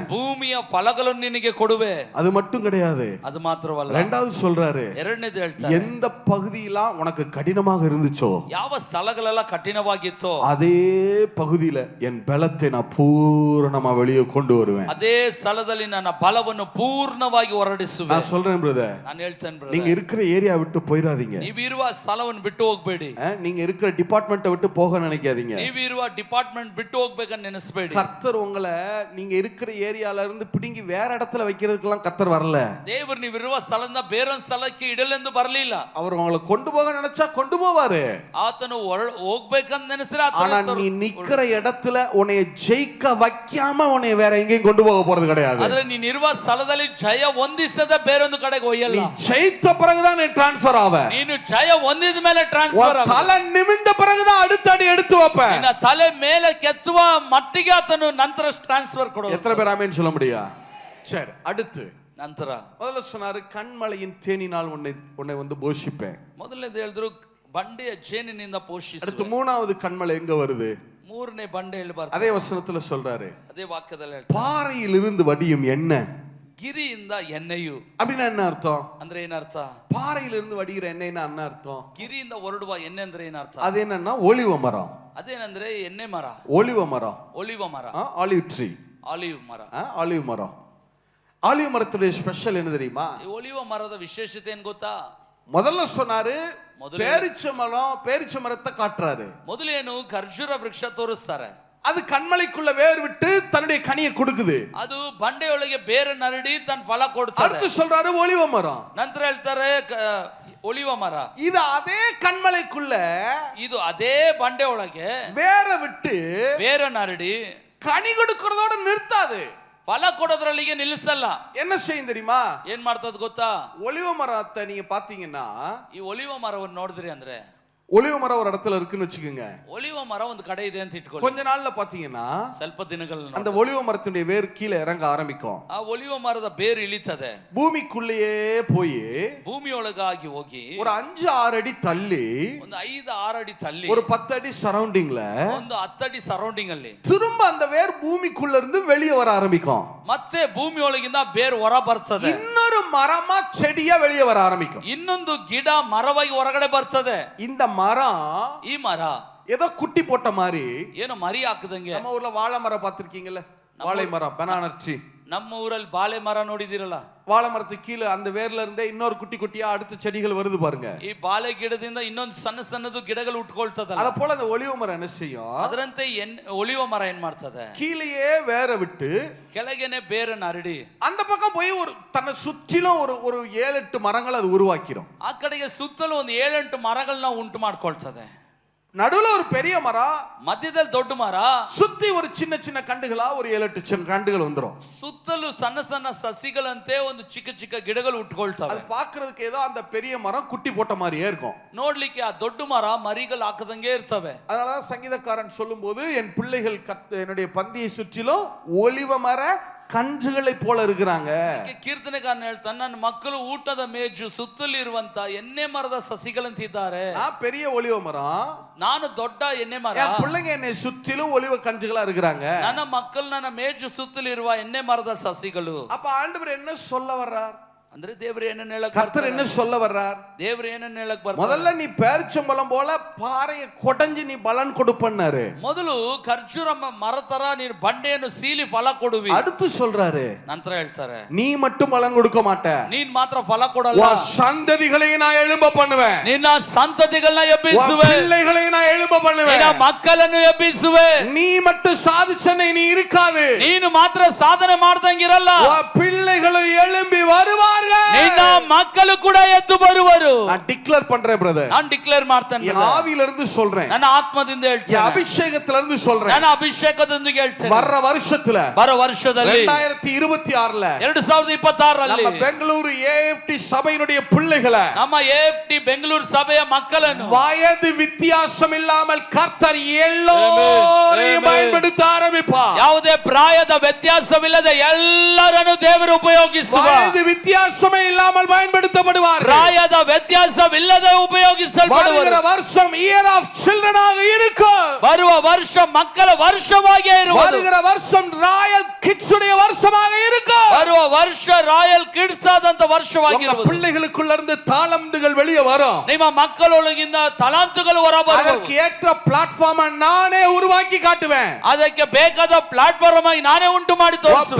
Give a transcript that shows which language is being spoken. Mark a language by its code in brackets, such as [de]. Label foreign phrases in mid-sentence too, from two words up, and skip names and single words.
[kn] ಭೂಮಿಯ ಫಲಗಳನ್ನು ನಿನಗೆ ಕೊಡುವೆ. [ta] அது மட்டும் கிடையாது, [kn] ಅದು ಮಾತ್ರವಲ್ಲ, [ta] ரெண்டாவது சொல்றாரு, [kn] ಎರಡನೇದು ಹೇಳ್ತಾರೆ, [ta] எந்த பகுதியெல்லாம் உனக்கு கடினமாக இருந்துச்சோ [kn] ಯಾವ ಸ್ಥಳಗಳೆಲ್ಲ ಕಠಿಣವಾಗಿತ್ತೋ [ta] அதே பகுதியில என் பலத்தை நான் பூரணமா வெளியே கொண்டு வருவேன். [kn] ಅದೇ ಸ್ಥಳದಲ್ಲಿ ನನ್ನ ಬಲವನ್ನು ಪೂರ್ಣವಾಗಿ ಹೊರಡಿಸುವೆ. [ta] நான் சொல்றேன் பிரதர், [kn] ನಾನು ಹೇಳ್ತೇನೆ brother, [ta] நீங்க இருக்கிற ஏரியா விட்டு போயிடாதீங்க. [kn] ನೀವು ಇರುವ ಸ್ಥಳವನ್ನು ಬಿಟ್ಟು ಹೋಗಬೇಡಿ. [ta] நீங்க இருக்கிற டிபார்ட்மெண்ட்டை விட்டு போக நினைக்காதீங்க. [kn] ನೀವು ಇರುವ ಡಿಪಾರ್ಟ್ಮೆಂಟ್ ಬಿಟ್ಟು ಹೋಗ್ಬೇಕಂತ ನೆನೆಸಬೇಡಿ. [ta] கர்த்தர் உங்களை நீங்க இருக்கிற ஏரியால இருந்து பிடுங்கி வேற இடத்துல வைக்கிறதுக்கெல்லாம் கர்த்தர் வரல. [kn] ದೇವರು ನೀವು ಇರುವ ಸ್ಥಳದಿಂದ ಬೇರೊಂದು ಸ್ಥಳಕ್ಕೆ ಇಡಲೆಂದು ಬರಲಿಲ್ಲ. [ta] அவர் உங்களை கொண்டு போக நினைச்சா கொண்டு போவாரு. [kn] ಆತನು ಹೋಗ್ಬೇಕಂತ ನೆನೆಸಿದ್ರೆ [ta] ஆனா நீ நிக்கிற இடத்துல உன்னை ஜெயிக்க வைக்காம உன்னை வேற எங்கேயும் கொண்டு போக போறது கிடையாது. [kn] ಆದ್ರೆ ನೀನು ಇರುವ ಸ್ಥಳದಲ್ಲಿ ಜಯ ಹೊಂದಿಸದ ಬೇರೊಂದು ಕಡೆಗೆ ಒಯ್ಯಲ್ಲ. [ta] நீ ஜெயித்த பிறகுதான் நீ ட்ரான்ஸ்ஃபர் ஆவ. [kn] ನೀನು ಜಯ ಹೊಂದಿದ ಮೇಲೆ ಟ್ರಾನ್ಸ್ಫರ್ ಆಗ. [ta] தலை நிமிர்ந்த பிறகுதான் அடுத்த அடி எடுத்து வைப்ப. [kn] ನಿನ್ನ ತಲೆ ಮೇಲೆ ಕೆತ್ತುವ ಮಟ್ಟಿಗೆ ಆತನು ನಂತರ ಟ್ರಾನ್ಸ್ಫರ್ ಕೊಡುವ. [ta] எத்தனை பேர் ஆமென் சொல்ல முடியும்? சரி, அடுத்து [kn] ನಂತರ [ta] முதல்ல சொன்னாரு, கண்மலையின் தேனினால் உன்னை வந்து போஷிப்பேன். [kn] ಮೊದಲನೇದು ಹೇಳಿದ್ರು ಬಂಡೆಯ ಜೇನಿನಿಂದ ಪೋಷಿಸು. [ta] அடுத்து மூணாவது கண்மலை எங்க வருது? [kn] ಮೂರನೇ ಬಂಡೆಯಲ್ಲಿ ಬರ್ತದೆ. [ta] அதே வசனத்துல சொல்றாரு, [kn] ಅದೇ ವಾಕ್ಯದಲ್ಲಿ ಹೇಳ್ತಾರೆ, [ta] பாறையிலிருந்து வடியும் எண்ணெய். [kn] ಗಿರಿಯಿಂದ ಎಣ್ಣೆಯು [ta] அப்படின்னா என்ன அர்த்தம்? [kn] ಅಂದ್ರೆ ಏನರ್ಥ? [ta] பாறையிலிருந்து வடிகிற எண்ணெய்னா என்ன அர்த்தம்? [kn] ಗಿರಿಯಿಂದ ಹೊರಡುವ ಎಣ್ಣೆ ಅಂದ್ರೆ ಏನರ್ಥ? [ta] அது என்னன்னா ஒலிவ மரம். [kn] ಅದೇನಂದ್ರೆ ಎಣ್ಣೆ ಮರ, [ta] ஒலிவ மரம், [kn] ಒಲಿವ ಮರ, [en] olive tree, [kn] ಆಲಿವ್ ಮರ. [ta] ஆலிவ் மரம். ஆலிவ் மரத்துடைய ஸ்பெஷல் என்ன தெரியுமா? [kn] ಈ ಒಲಿವ ಮರದ ವಿಶೇಷತೆ ಏನ್ ಗೊತ್ತಾ? [ta] முதல்ல சொன்னாரு பேரிச்ச மரத்தை காட்டுறாரு. [kn] ಮೊದಲೇನು ಖರ್ಜೂರ ವೃಕ್ಷ ತೋರಿಸ್ತಾರೆ. [ta] அது கண்மலைக்குள்ள வேர் விட்டு தன்னுடைய கனியை கொடுக்குது. [kn] ಅದು ಬಂಡೆಯೊಳಗೆ ಬೇರೆ ನರಡಿ ತನ್ನ ಫಲ ಕೊಡ್ತದೆ. [ta] அடுத்து சொல்றாரு ஒலிவ மரம். [kn] ನಂತರ ಹೇಳ್ತಾರೆ ಒಲಿವ ಮರ. [ta] இது அதே கண்மலைக்குள்ள, [kn] ಇದು ಅದೇ ಬಂಡೆ ಒಳಗೆ [ta] வேற விட்டு [kn] ಬೇರೆ ನರಡಿ [ta] கனி கொடுக்கறதோட நிறுத்தாது. [kn] ಫಲ ಕೊಡೋದ್ರಲ್ಲಿಗೆ ನಿಲ್ಲಿಸಲ್ಲ. [ta] என்ன செய்யும் தெரியுமா? [kn] ಏನ್ ಮಾಡ್ತದ ಗೊತ್ತಾ? [ta] ஒலிவ மரத்தை நீங்க பாத்தீங்கன்னா, [kn] ಈ ಒಲಿವ ಮರವನ್ನು ನೋಡಿದ್ರಿ ಅಂದ್ರೆ, [ta] ஒலிவ மரம் ஒரு இடத்துல இருக்குன்னு வச்சுக்கோங்க. [kn] ಒಲಿವ ಮರ ಒಂದು ಕಡೆ ಇದೆ ಅಂತ ಇಟ್ಕೊಳ್ಳಿ. [ta] கொஞ்ச நாள்ல பாத்தீங்கன்னா [kn] ಸ್ವಲ್ಪ ದಿನಗಳ [ta] அந்த ஒலிவ மரத்துடைய வேர் கீழே இறங்க ஆரம்பிக்கும். [kn] ಆ ಒಲಿವ ಮರದ ಬೇರು ಇಳಿತದೆ. [ta] பூமிக்குள்ளேயே போய் [kn] ಭೂಮಿಯೊಳಗಾಗಿ ಹೋಗಿ [ta] ஒரு 5-6 அடி தள்ளி, [kn] ಒಂದು 5-6 ಅಡಿ ತಳ್ಳಿ, [ta] ஒரு 10 அடி சரௌண்டிங்ல [kn] ಒಂದು 10 ಅಡಿ ಸರೌಂಡಿಂಗ್ ಅಲ್ಲಿ [ta] திரும்ப அந்த வேர் பூமிக்குள்ள இருந்து வெளியே வர ஆரம்பிக்கும். [kn] ಮತ್ತೆ ಭೂಮಿಯೊಳಗಿಂದ ಬೇರು ಹೊರ ಬರ್ತದೆ. [ta] இன்னொரு மரமா செடியா வெளியே வர ஆரம்பிக்கும். [kn] ಇನ್ನೊಂದು ಗಿಡ ಮರವಾಗಿ ಹೊರಗಡೆ ಬರ್ತದೆ. [ta] இந்த மரம் [kn] ಈ ಮರ [ta] ஏதோ குட்டி போட்ட மாதிரி, [kn] ಏನು ಮರಿ ಹಾಕದಂಗೆ. [ta] நம்ம ஊர்ல வாழை மரம் பார்த்திருக்கீங்கல்ல? வாழை மரம், [en] banana tree. [kn] ನಮ್ಮ ಊರಲ್ಲಿ ಬಾಳೆ ಮರ ನೋಡಿದಿರಲ್ಲ, [ta] வாழை மரத்துக்கு கீழே அந்த வேர்ல இருந்தே இன்னொரு குட்டி குட்டியா அடுத்த செடிகள் வருது பாருங்க. [kn] ಈ ಬಾಳೆ ಗಿಡದಿಂದ ಇನ್ನೊಂದು ಸಣ್ಣ ಸಣ್ಣದು ಗಿಡಗಳು ಉಟ್ಕೊಳ್ತದಲ್ಲ, [ta] அத போல அந்த ஒலிவ மரம் என்ன செய்யும்? [kn] ಅದರಂತೆ ಒಲಿವ ಮರ ಏನ್ ಮಾಡ್ತದೆ, [ta] கீழேயே வேற விட்டு [kn] ಕೆಳಗೆನೆ ಬೇರನ್ನ ಹರಡಿ [ta] அந்த பக்கம் போய் ஒரு தன்னை சுற்றிலும் ஒரு 7-8 மரங்கள் அது உருவாக்கிரும். [kn] ಆ ಕಡೆಗೆ ಸುತ್ತಲೂ ಒಂದು 7-8 ಮರಗಳನ್ನ ಉಂಟು ಮಾಡ್ಕೊಳ್ತದೆ. [ta] நடுவுல ஒரு பெரிய மரம், [kn] ಮಧ್ಯದಲ್ಲಿ ದೊಡ್ಡ ಮರ, [ta] சுத்தி ஒரு சின்ன சின்ன கண்டுகளா ஒரு 7-8 சின்ன கண்டுகள் வந்துரும். [kn] ಸುತ್ತಲೂ ಸಣ್ಣ ಸಣ್ಣ ಸಸಿಗಳಂತೆ ಒಂದು ಚಿಕ್ಕ ಚಿಕ್ಕ ಗಿಡಗಳು ಉಟ್ಕೊಳ್ತವೆ. [ta] அது பார்க்கிறதுக்கு ஏதோ அந்த பெரிய மரம் குட்டி போட்ட மாதிரியே இருக்கும். [kn] ನೋಡ್ಲಿಕ್ಕೆ ಆ ದೊಡ್ಡ ಮರ ಮರಿಗಳು ಹಾಕದಂಗೆ ಇರ್ತವೆ. [ta] அதனாலதான் சங்கீதக்காரன் சொல்லும்போது என் பிள்ளைகள் என்னுடைய பந்தியை சுற்றிலும் ஒலிவ மர கன்றுகளை போல இருக்கிறாங்க. [kn] ಕೀರ್ತನೆಗಾರನು ಹೇಳ್ತಾನೆ, ನನ್ನ ಮಕ್ಕಳು ಊಟದ ಮೇಜು ಸುತ್ತಲಿರುವಂತ ಎಣ್ಣೆ ಮರದ ಸಸಿಗಳಂತಿದ್ದಾರೆ. [ta] நான் பெரிய ஒலிவ மரம், [kn] ನಾನು ದೊಡ್ಡ ಎಣ್ಣೆ ಮರ, [ta] என் பிள்ளைங்க என்னை சுற்றிலும் ஒலிவ கன்றுகளா இருக்கிறாங்க. [kn] ನನ್ನ ಮಕ್ಕಳು ನನ್ನ ಮೇಜು ಸುತ್ತಲಿರುವ ಎಣ್ಣೆ ಮರದ ಸಸಿಗಳು. [ta] அப்ப ஆண்டவர் என்ன சொல்ல வர்றார்? [kn] ಅಂದ್ರೆ ದೇವರು ಏನನ್ನ ಹೇಳಕ್ [ta] கர்த்தர் என்ன சொல்ல வர்றார்? [kn] ದೇವರು ಏನನ್ನ ಹೇಳಕ್ ಬರ್ತಾರೆ? [ta] முதல்ல நீ பேரிச்சம்பழம் போல பாறையை கொடைஞ்சு நீ பலன் கொடுப்பன்னாரு. [kn] ಮೊದಲು ಖರ್ಜೂರ ಮರ ತರ ನೀನು ಬಂಡೆಯನ್ನು ಸೀಲಿ ಫಲ ಕೊಡುವಿ. [ta] அடுத்து சொல்றாரு, [kn] ನಂತರ ಹೇಳ್ತಾರೆ, [ta] நீ மட்டும் பலன் கொடுக்க மாட்ட, [kn] ನೀನ್ ಮಾತ್ರ ಫಲ ಕೊಡಲ್ಲ, [ta] உன் சந்ததிகளையும் நான் எழும்ப பண்ணுவேன், [kn] ನಿನ್ನ ಸಂತತಿಗಳನ್ನ ಎಬ್ಬಿಸುವೆ, [ta] பிள்ளைகளையும் நான் எழும்ப பண்ணுவேன், [kn] ನಿನ್ನ ಮಕ್ಕಳನ್ನು ಎಬ್ಬಿಸುವೆ. [ta] நீ மட்டும் சாதிச்சனை நீ இருக்காது, [kn] ನೀನು ಮಾತ್ರ ಸಾಧನೆ ಮಾಡ್ದಂಗಿರಲ್ಲ, [ta] உன் பிள்ளைகளும் எழும்பி வருவார்கள், [kn] ನಿನ್ನ ಮಕ್ಕಳು ಕೂಡ ಎದ್ದು ಬರುವರು. [ta] நான் டிக்ளேர் பண்றேன் பிரதர், [kn] ನಾನು ಡಿಕ್ಲೇರ್ ಮಾಡ್ತೇನೆ, [ta] என் ஆவியில இருந்து சொல்றேன், [kn] ನನ್ನ ಆತ್ಮದಿಂದ [ta] என் [kn] ಹೇಳ್ತೇನೆ, [ta] அபிஷேகத்துல இருந்து சொல்றேன், [kn] ನನ್ನ ಅಭಿಷೇಕದೊಂದಿಗೆ ಹೇಳ್ತೇನೆ. [ta] வர்ற வருஷத்துல [kn] ಬರೋ ವರ್ಷದಲ್ಲಿ [ta] 2026ல [kn] 2026ರಲ್ಲಿ [ta] நம்ம பெங்களூரு ஏஎஃப்டி சபையினுடைய பிள்ளைகளை, [kn] ನಮ್ಮ AFT ಬೆಂಗಳೂರು ಸಭೆಯ ಮಕ್ಕಳನ್ನು [ta] வயது வித்தியாசம் இல்லாமல் கர்த்தர் எல்லோரையும் பயன்படுத்த ஆரம்பிப்பார். [kn] ಯಾವುದೇ ಪ್ರಾಯದ ವ್ಯತ್ಯಾಸವಿಲ್ಲದೆ ಎಲ್ಲರನ್ನು ದೇವರು ಉಪಯೋಗಿಸುವ, [ta] வயது வித்தியாசமே இல்லாமல் பயன்படுத்தப்படுவார். [kn] ಪ್ರಾಯದ ವ್ಯತ್ಯಾಸವಿಲ್ಲದೆ ಉಪಯೋಗಿಸಲ್ಪಡುವರು. [ta] வருகிற வருஷம் [en] year of children [ta] ஆக இருக்கும். [kn] ಬರುವ ವರ್ಷ ಮಕ್ಕಳ ವರ್ಷವಾಗಿ ಇರುವುದು. [ta] வருகிற வருஷம் ராயல் கிட்ஸ் உடைய வருஷமாக இருக்கும். [kn] ಬರುವ ವರ್ಷ ರಾಯಲ್ ಕಿಡ್ಸ್ ಆದಂತ ವರ್ಷವಾಗಿ [ta] உங்க [kn] ಇರುವುದು. [ta] பிள்ளைகளுக்குள்ள இருந்து தாளந்துகள் வெளியே வரும். [kn] ನಿಮ್ಮ ಮಕ್ಕಳೊಳಗಿಂದ ತಲಾಂತುಗಳು ಹೊರಬರುತ್ತವೆ. [ta] அதற்கு ஏற்ற பிளாட்ஃபார்மை நானே உருவாக்கி காட்டுவேன். [kn] ಅದಕ್ಕೆ ಬೇಕಾದ ಪ್ಲಾಟ್ಫಾರ್ಮ್ ಆಗಿ ನಾನೇ ಉಂಟು ಮಾಡಿ ತೋರಿಸುವೆ.